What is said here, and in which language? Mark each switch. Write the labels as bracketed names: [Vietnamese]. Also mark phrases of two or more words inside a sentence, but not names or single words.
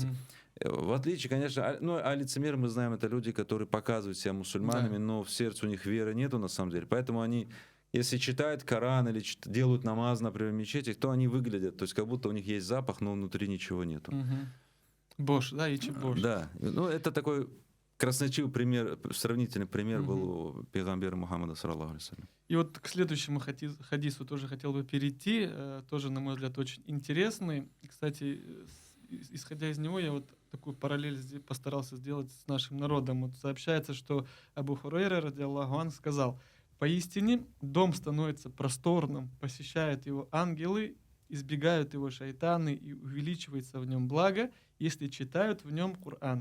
[Russian] В отличие, конечно, а лицемеры, мы знаем, это люди, которые показывают себя мусульманами, но в сердце у них веры нету на самом деле. Поэтому они, если читают Коран или делают намаз, например, в мечетях, то они выглядят, то есть как будто у них есть запах, но внутри ничего нету. [Tatar] Бош, да, ичи бош. [Russian] Да, это такой красноречивый пример, сравнительный пример был у пейгамбера Мухаммада, [Arabic] صلى الله عليه وسلم. [Russian] И вот к следующему хадису тоже хотел бы перейти, тоже, на мой взгляд, очень интересный. И, кстати, исходя из него, я вот такую параллель постарался сделать с нашим народом. Вот сообщается, что Абу Хурайра, [Arabic] رضي الله عن, [Russian] сказал: «Поистине дом становится просторным, посещают его ангелы, избегают его шайтаны, и увеличивается в нем благо, если читают в нем Коран.